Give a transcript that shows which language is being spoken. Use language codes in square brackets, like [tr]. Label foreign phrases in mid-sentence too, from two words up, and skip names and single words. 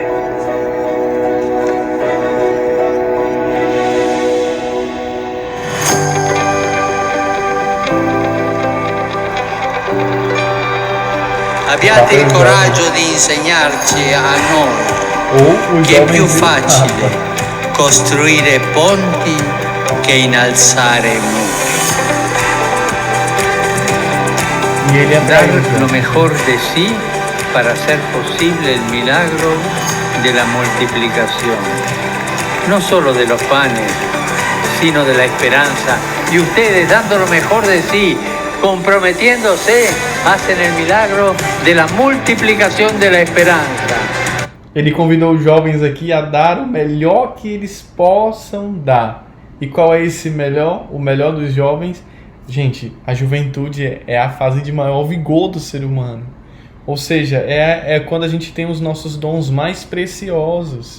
[it] Abbiate il coraggio di insegnarci a noi che è più facile costruire ponti che innalzare muri. [es] Dar lo mejor de sí para hacer posible el milagro de la multiplicación, no solo de los panes, sino de la esperanza. Y ustedes, dando lo mejor de sí, comprometiéndose, hacen el milagro de la multiplicación de la esperanza. [pt] Ele convidou os jovens aqui a dar o melhor que eles possam dar. E qual é esse melhor? O melhor dos jovens? Gente, a juventude é a fase de maior vigor do ser humano. Ou seja, é quando a gente tem os nossos dons mais preciosos.